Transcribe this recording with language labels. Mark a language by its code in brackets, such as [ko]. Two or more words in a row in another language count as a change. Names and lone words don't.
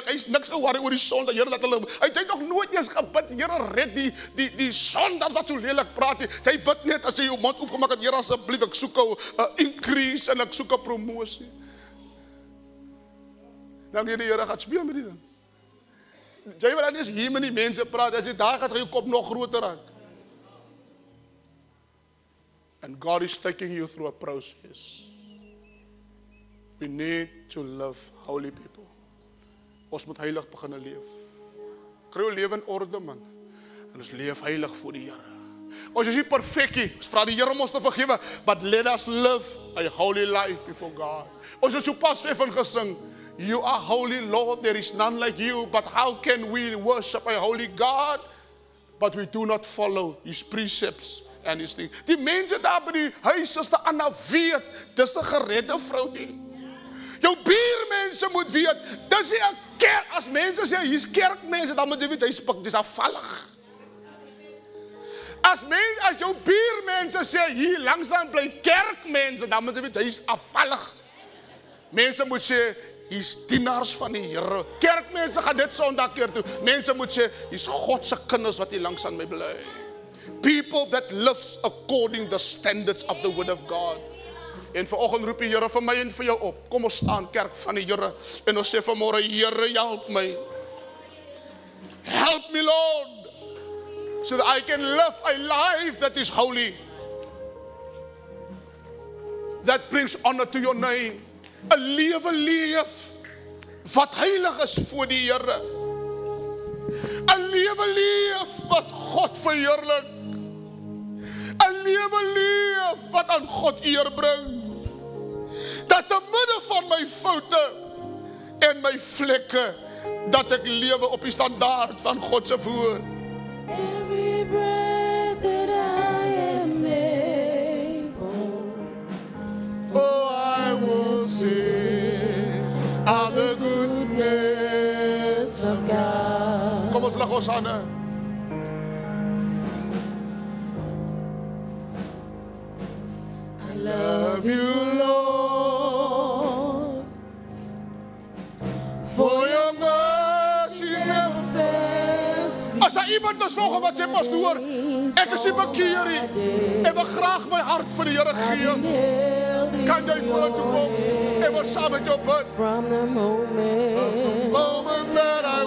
[af] Hy's niks ge-worry oor die sonde. Here, dat hulle, hy het nog nooit eens gebid, Here, red die sonde wat so lelik praat nie. Hy bid net as hy jou mond oopgemaak het, Here, asseblief, ek soek 'n increase en ek soek 'n promosie. Dan die Here gaan speel met die ding. Jy wil dan nie eens hier met die mense praat, as jy daar gaan jou kop nog groter raak. [en] And God is taking you through a process. We need to love holy people. [af] Ons moet heilig begin leef. Kry jou lewe in orde, man. En ons leef heilig voor die Here. Ons is nie perfek nie. Ons vra die Here om ons te vergewe, [en] but let us live a holy life before God. [af] Ons het so pas van gesing, [en] you are holy, Lord, there is none like you, but how can we worship a holy God, but we do not follow his precepts and his things. [af] Die mense daar by die huis is te Anna weet, dis 'n geredde vrou die. Jou buurmense moet weet, dis nie 'n kerk, as mense sê, hier's kerkmense, dan moet jy weet, dis afvallig. As jou buurmense sê, hier langsaan bly kerkmense, dan moet jy weet, hy's afvallig. Mense moet sê, hier's dienaars van die Here. Kerkmense gaan dit Sondag keer toe. Mense moet sê, hier's God se kinders wat hier langs aan my bly. [en] People that lives according the standards of the Word of God. [af] En vanoggend roep die Here vir my en vir jou op. Kom ons staan, kerk van die Here, en ons sê vanmôre, Here, help my. [en] Help me, Lord. so that I can live a life that is holy, that brings honor to your name. [af] 'n lewe leef wat heilig is voor die Here. 'n lewe leef wat God verheerlik. 'n lewe leef wat aan God eer bring. Dat te midde van my foute en my vlekke, dat ek lewe op die standaard van God se woord. [en] Every breath that I am able, Oh, I will sing of the goodness of God. [af] Kom ons lig ons hande. [en] I love you, Lord, For your mercy never fails me. [af] As daar iemand is volgens wat sê, pastoor, ek is nie bekeer nie, en wil graag my hart vir die Here gee, kan jy vorentoe kom en wil saam met jou bid. [en] From the moment Moment that